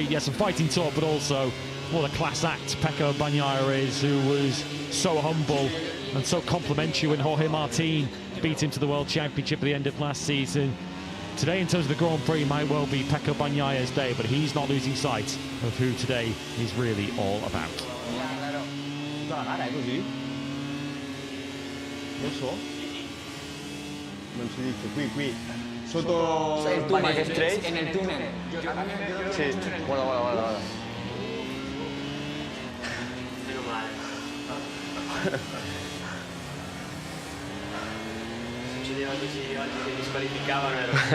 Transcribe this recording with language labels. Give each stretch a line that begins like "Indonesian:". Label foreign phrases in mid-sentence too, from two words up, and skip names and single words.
English: Yes, some fighting talk, but also what a class act Pecco Bagnaia is, who was so humble and so complimentary when Jorge Martin beat him to the World Championship at the end of last season. Today, in terms of the Grand Prix, might well be Pecco Bagnaia's day, but he's not losing sight of who today is really all about.
Italian: Non si dice, qui, sotto il tunnel straight.
Spanish: En el túnel.
Italian: Sì, guarda. Meno male. Succedeva così oggi che mi squalificavano, ero